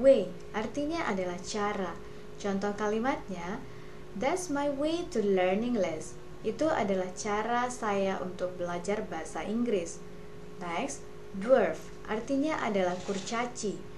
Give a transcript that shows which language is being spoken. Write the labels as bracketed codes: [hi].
[id] Way artinya adalah cara. Contoh kalimatnya, [en] that's my way to learn English. [id] Itu adalah cara saya untuk belajar bahasa Inggris. Next, dwarf artinya adalah kurcaci.